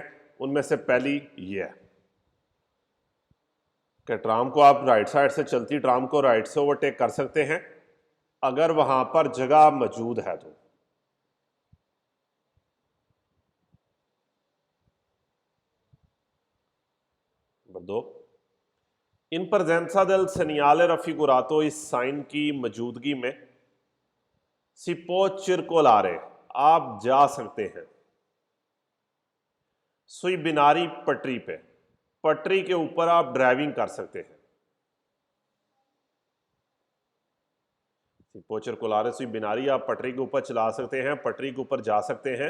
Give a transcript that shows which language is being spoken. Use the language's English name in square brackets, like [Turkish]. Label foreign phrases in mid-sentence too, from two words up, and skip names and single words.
[Hindi] उनमें से पहली ये है कि ट्राम को आप राइट साइड से, चलती ट्राम को राइट से ओवरटेक कर सकते हैं अगर वहां पर जगह मौजूद है तो। [Italian] नंबर 2, इन presenza del segnale raffigurato, [Hindi] इस साइन की मौजूदगी में, [Italian] si può circolare, [Hindi] आप जा सकते हैं। [Italian] sui binari [Hindi] पटरी पे, पटरी के ऊपर आप ड्राइविंग कर सकते हैं। [Italian] si può circolare sui binari, [Hindi] आप पटरी के ऊपर चला सकते हैं, पटरी के ऊपर जा सकते हैं।